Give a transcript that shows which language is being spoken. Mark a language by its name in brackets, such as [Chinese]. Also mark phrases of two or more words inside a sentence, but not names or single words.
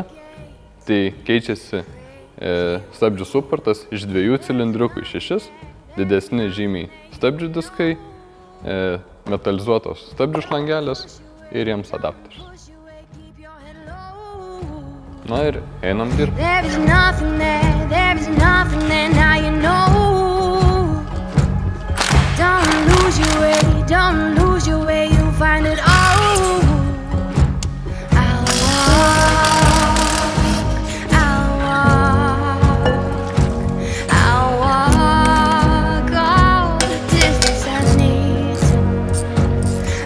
[Lithuanian] Tai keičiasi stabdžių suportas iš 2 cilindriukų į 6, didesni žymiai stabdžių diskai, metalizuotos stabdžių šlangelės ir jiems adapterius. Na ir einam dirbti. [English] Don't lose your way, you'll find it all. I'll walk all the distance I need to.